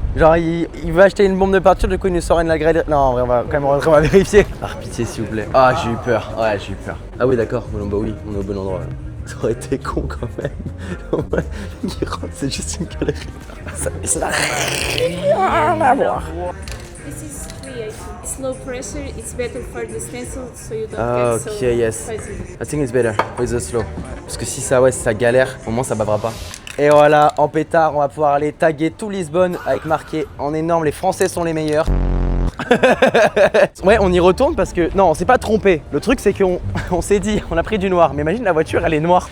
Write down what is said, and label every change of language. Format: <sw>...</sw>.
<fr>Genre, il veut acheter une bombe de peinture, du coup, il nous sort une la galerie. Non, en vrai, on va quand même rentrer, on va vérifier. Ah, pitié, s'il vous plaît. Ah, j'ai eu peur. Ouais, j'ai eu peur. Ah, oui, d'accord. Bon, bah oui, on est au bon endroit. Ça aurait été con quand même. Il rentre, c'est juste une galerie d'art. Ça n'a rien à voir.</fr> <en>This is free, I think. It's low pressure, it's better for the stencil, so you don't Ah, get ok, so yes. fuzzy. I think it's better with the slow.</en> <fr>Parce que si ça, ouais, si ça galère, au moins ça bavera pas. Et voilà, en pétard, on va pouvoir aller taguer tout Lisbonne avec marqué en énorme, les Français sont les meilleurs. Ouais, on y retourne parce que, non, on s'est pas trompé. Le truc, c'est qu'on s'est dit, on a pris du noir. Mais imagine, la voiture, elle est noire.</fr>